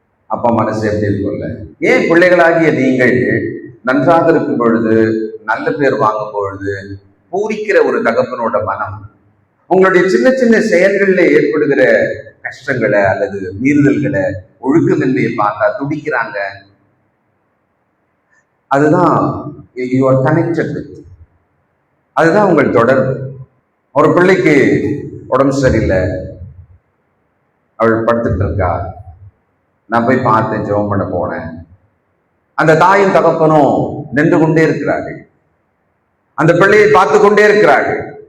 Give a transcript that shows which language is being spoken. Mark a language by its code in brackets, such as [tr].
[ta] அப்பா மனசு எப்படி இருக்கும்ல? ஏன் பிள்ளைகளாகிய நீங்கள் நன்றாக இருக்கும் பொழுது, நல்ல பேர் வாங்கும் பொழுது பூரிக்கிற ஒரு தகப்பனோட மனம் உங்களுடைய சின்ன சின்ன செயல்களில் ஏற்படுகிற கஷ்டங்களை அல்லது மீறுதல்களை, ஒழுக்கமின்மையை பார்த்தா துடிக்கிறாங்க? அதுதான் [en] you are connected with. [ta] அதுதான் உங்கள் தொடர்பு. ஒரு பிள்ளைக்கு உடம்பு சரியில்லை, அவள் படுத்துட்டு இருக்கா, நான் போய் பார்த்தேன், ஜெபம் பண்ண போனேன். அந்த தாயும் தகப்பனும் நின்று கொண்டே இருக்கிறார்கள், அந்த பிள்ளையை பார்த்து கொண்டே இருக்கிறார்கள்.